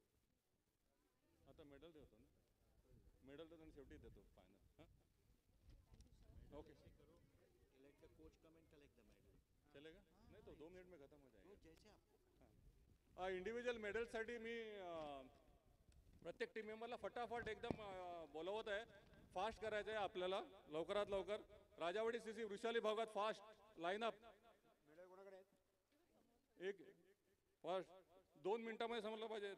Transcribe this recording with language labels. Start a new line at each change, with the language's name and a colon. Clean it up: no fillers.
Marathi: आता मेडल देतो ना, मेडल तर शेवटी देतो फायनल.
Hindi: ओके चलेगा, नहीं तो 2 मिनट में खत्म हो जाएगा.
Marathi: इंडिव्हिज्युअल मेडलसाठी मी प्रत्येक टीम मेंबरला फटाफट एकदम बोलवत आहे, फास्ट करायचं आहे आपल्याला लवकरात लवकर. राजावाडी सीसी वृषाली भागात फास्ट लाईनअप, एक फास्ट 2 मिनिटांमध्ये समजलं पाहिजे.